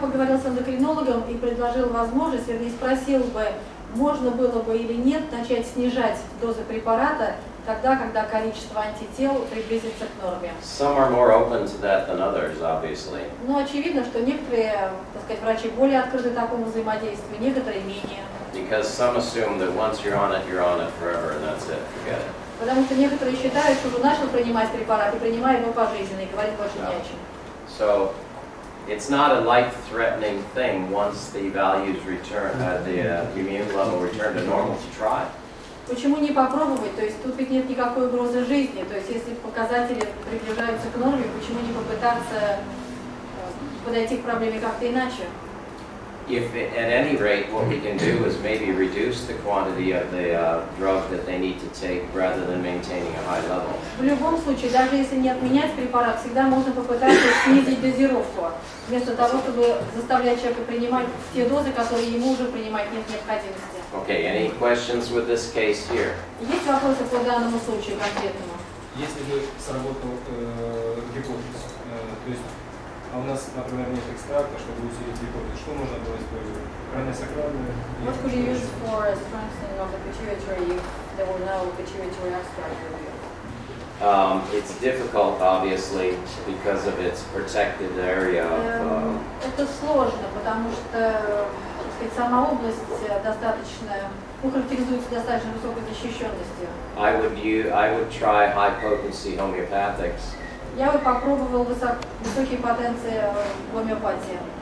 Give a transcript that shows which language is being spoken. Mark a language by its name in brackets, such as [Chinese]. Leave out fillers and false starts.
[Russian] поговорил с эндокринологом и предложил возможность, вернее спросил бы, можно было бы или нет начать снижать дозы препарата тогда, когда количество антител приблизится к норме. [English] Some are more open to that than others, obviously. [Russian] Но очевидно, что некоторые, так сказать, врачи более открыты такому взаимодействию, некоторые менее. [English] Because some assume that once you're on it forever, and that's it, forget it. [Russian] Потому что некоторые считают, что уже начал принимать препарат и принимает его пожизненно, и говорить больше не о чем. [English] So it's not a life-threatening thing once the values return, the immune level return to normal to try. [Russian] Почему не попробовать? То есть тут ведь нет никакой угрозы жизни. То есть если показатели приближаются к норме, почему не попытаться подойти к проблеме как-то иначе? [English] If, at any rate, what we can do is maybe reduce the quantity of the drug that they need to take rather than maintaining a high level. [Russian] В любом случае, даже если не отменять препарат, всегда можно попытаться снизить дозировку, вместо того, чтобы заставлять человека принимать те дозы, которые ему уже принимать нет необходимости. [English] Okay, any questions with this case here? [Russian] Есть вопросы по данному случаю конкретному? Если бы сработал гипотез, то есть, а у нас, например, нет экстракта, чтобы усилить гипотез, что можно было использовать? Краниосакральную? [English] What could you use for strengthening of the pituitary if there were no pituitary extract with you? It's difficult, obviously, because of its protected area of, [Russian] Это сложно, потому что, так сказать, сама область достаточно, характеризуется достаточно высокой защищенностью. [English] I would try high potency homeopathics. [Russian] Я бы попробовал высокие потенции гомеопатии.